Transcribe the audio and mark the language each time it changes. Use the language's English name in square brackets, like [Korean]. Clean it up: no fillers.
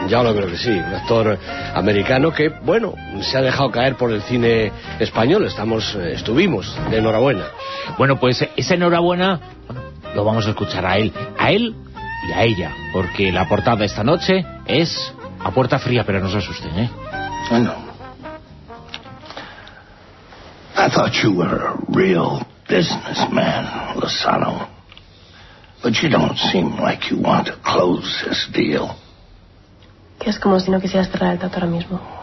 [Spanish] Ya lo creo que sí, un actor americano que, bueno, se ha dejado caer por el cine español. Estuvimos de enhorabuena. Bueno, pues esa enhorabuena, bueno, lo vamos a escuchar a él y a ella, porque la portada esta noche es a puerta fría, pero no se asusten, ¿eh? Bueno. [English] I thought you were a real businessman, Lozano. But you don't seem like you want to close this deal. [Spanish] Que es como si no quisieras cerrar el trato ahora mismo.